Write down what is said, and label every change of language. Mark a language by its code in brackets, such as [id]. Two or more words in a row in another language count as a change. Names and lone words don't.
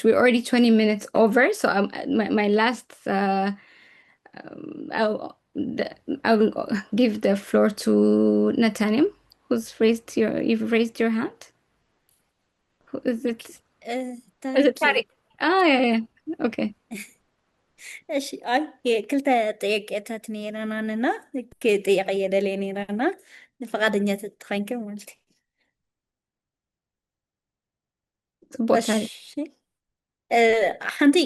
[en] We're already 20 minutes over, so my last I'll give the floor to Natanim, you've raised your hand. Who is it? Is it Tariq? Yeah. Okay. [ti] እሺ ክልተ ጥያቄታት ነይረናንና ጥያቄ የደልየ ነይረና ንፈቃደኛ ትትኮንከ ማለት ሓንቲ